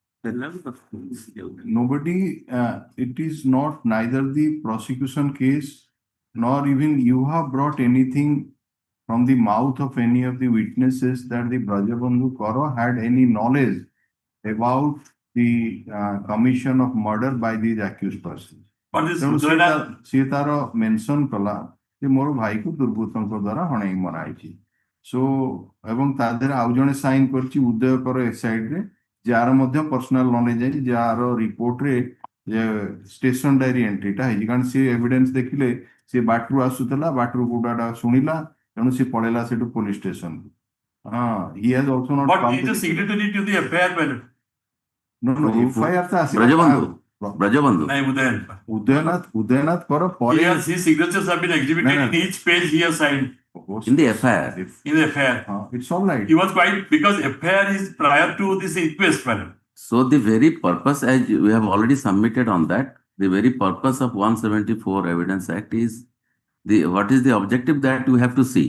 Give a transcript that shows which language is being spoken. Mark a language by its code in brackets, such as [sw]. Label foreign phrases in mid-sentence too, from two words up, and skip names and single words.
[en] Nobody, it is not neither the prosecution case nor even you have brought anything from the mouth of any of the witnesses that the Brajabandhu Kora had any knowledge about the commission of murder by these accused persons. But this [or] ତେଣୁ Sudhana, ସିଏ ତାର ମେନସନ କଲା ଯେ ମୋର ଭାଇକୁ ଦୁର୍ବୃତ୍ତଙ୍କ ଦ୍ୱାରା ହଣେଇ ମରା ହେଇଛି ସୋ ଏବଂ ତା ଦେହରେ ଆଉ ଜଣେ ସାଇନ କରିଛି ଉଦୟକର ଏସାଇଡ୍ ରେ ଯାହାର ମଧ୍ୟ [en] personal knowledge [or] ଅଛି ଯାହାର ରିପୋର୍ଟରେ [en] station diary [or] ଏଣ୍ଟ୍ରିଟା ହେଇଛି କାରଣ ସିଏ ଏଭିଡେନ୍ସ ଦେଖିଲେ ସିଏ ବାଟରୁ ଆସୁଥିଲା ବାଟରୁ କୋଉଟା ଶୁଣିଲା ତେଣୁ ସିଏ ପଳେଇଲା ସେଠୁ [en] police station he has also not but he is a signatory to the FIR, my lord. no FIR [or] ତ ଆସିଲା [en] Brajabandhu. Nahi, Udayan. [or] ଉଦୟନାଥ କର ପରେ [en] His signatures have been exhibited No. in each page he has signed In the FIR. in the FIR. it's all right. He was quite, because FIR is prior to this inquest, my lord. So the very purpose, as we have already submitted on that, the very purpose of 174 Evidence Act is what is the objective that we have to see.